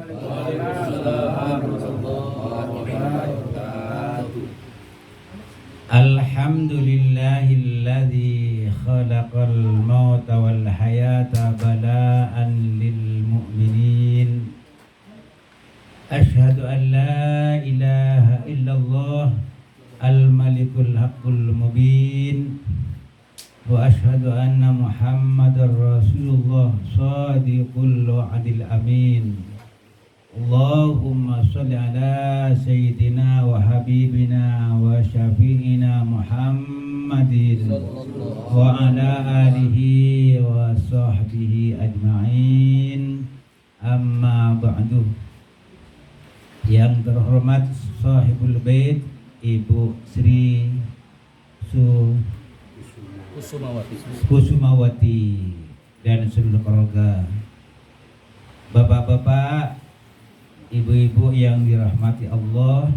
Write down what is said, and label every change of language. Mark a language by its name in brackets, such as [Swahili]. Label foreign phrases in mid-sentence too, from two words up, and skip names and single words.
[Arabic] الحمد لله الذي خلق الموت والحياة بلاء للمؤمنين. أشهد أن لا إله إلا الله الملك الحق المبين وأشهد أن محمدا رسول الله صادق الوعد الأمين. اللهم صل على سيدنا وحبيبنا وشفيعنا محمد وعلى آله وصحبه أجمعين. أما بعد. [Indonesian] Yang terhormat sahibul bait Ibu Sri Kusumawati dan seluruh keluarga, bapak-bapak, ibu-ibu yang dirahmati Allah.